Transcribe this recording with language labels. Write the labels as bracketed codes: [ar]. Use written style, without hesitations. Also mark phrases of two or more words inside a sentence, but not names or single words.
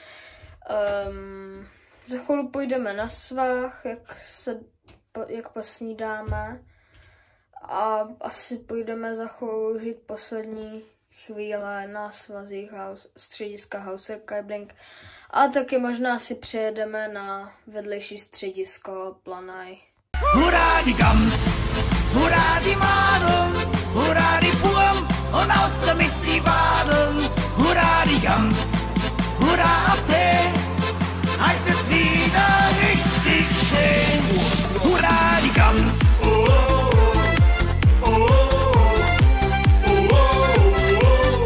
[cs] Za chvíli půjdeme na svah, jak posnídáme. A asi půjdeme za chvíli žít poslední chvíle na svazích střediska Hauser Kaibling. A taky možná si přijedeme na vedlejší středisko Planaj. [de] Hurra die Gams, hurra die Madeln, hurra die Burm und aus damit die Wadeln. Hurra die Gams, hurra auf die, halt wird's wieder richtig schön. Hurra die Gams, oh, oh, oh, oh, oh, oh.